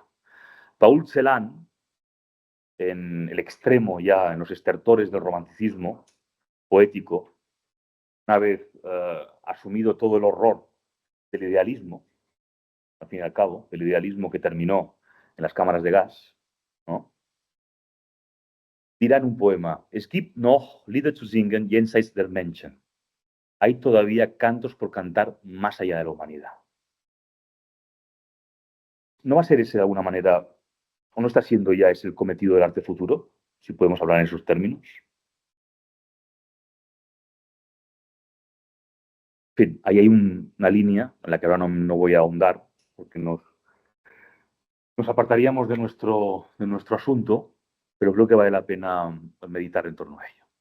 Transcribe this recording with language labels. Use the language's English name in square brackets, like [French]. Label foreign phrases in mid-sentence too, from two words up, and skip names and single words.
[Spanish] Paul Celan, en el extremo ya, en los estertores del romanticismo poético, una vez asumido todo el horror del idealismo, al fin y al cabo, el idealismo que terminó en las cámaras de gas, ¿no? Dirá en un poema: [German] Es gibt noch Lieder zu singen jenseits der Menschen. [Spanish] Hay todavía cantos por cantar más allá de la humanidad. ¿No va a ser ese de alguna manera, o no está siendo ya ese el cometido del arte futuro, si podemos hablar en esos términos? En fin, ahí hay una línea en la que ahora no voy a ahondar, porque nos apartaríamos de nuestro asunto, pero creo que vale la pena meditar en torno a ello.